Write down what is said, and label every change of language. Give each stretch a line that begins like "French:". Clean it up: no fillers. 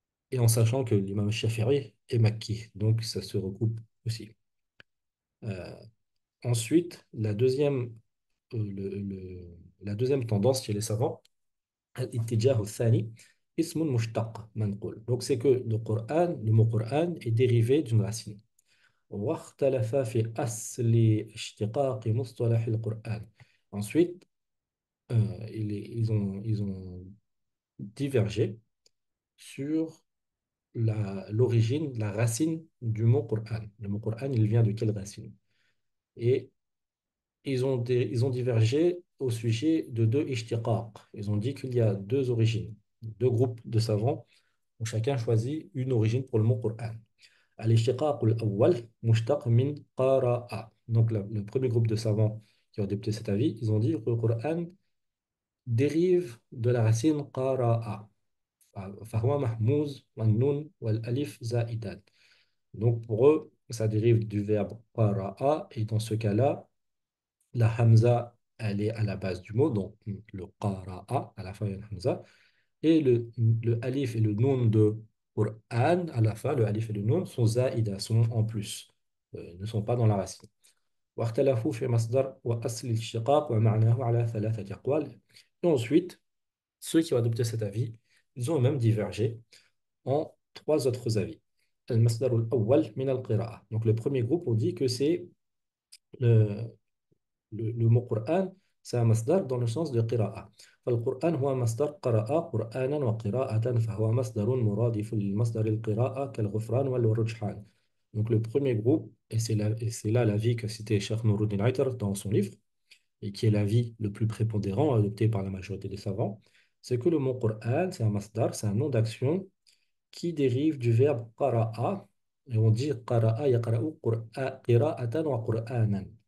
French: Et en sachant que l'imam al-Shafi'i est Makki, donc ça se recoupe aussi. Euh, Ensuite, la deuxième tendance chez les savants,
Arabic: الاتجاه الثاني اسم مشتق منقول.
French: Donc c'est que le mot Qur'an est dérivé d'une racine.
Arabic: واختلف في أصل اشتقاق مصطلح القرآن.
French: Ensuite, ils ont divergé sur l'origine, la racine du mot Qur'an. Le mot Qur'an, il vient de quelle racine? Et ils ont divergé au sujet de deux ishtiqaq. Ils ont dit qu'il y a deux origines, deux groupes de savants ont chacun choisi une origine pour le mot Qur'an.
Arabic: Al-ishtiqaq al-awwal mushtaq min qara'a.
French: Donc le premier groupe de savants qui ont adopté cet avis, ils ont dit que le Qur'an dérive de la racine qara'a.
Arabic: فهو محموز والنون والألف زائدان.
French: Donc pour eux, ça dérive du verbe qara'a et dans ce cas-là, la hamza, elle est à la base du mot, donc le qara'a, à la fin, il y a la hamza. Et le alif et le nun de Qur'an, à la fin, le alif et le nun sont zaïda, sont en plus, ne sont pas dans la racine.
Arabic: واختلفوا في مصدر وأصل الاشتقاق ومعناه على ثلاثة أقوال.
French: Et ensuite, ceux qui ont adopté cet avis, ils ont même divergé en trois autres avis.
Arabic: المصدر الأول من القراءة.
French: Donc le premier groupe, on dit que c'est le, le mot Qur'an, c'est un masdar dans le sens de qira'a.
Arabic: فالقرآن هو مصدر قرأ قرآنا وقراءة فهو مصدر مرادف للمصدر القراءة كالغفران والرجحان.
French: Donc le premier groupe, et c'est là l'avis que citait Cheikh Nouruddin Aitar dans son livre, et qui est l'avis le plus prépondérant adopté par la majorité des savants, c'est que le mot Qur'an, c'est un masdar, c'est un nom d'action qui dérive du verbe qara'a, et on dit
Arabic: qara'a yaqra'u qira'atan wa qur'anan.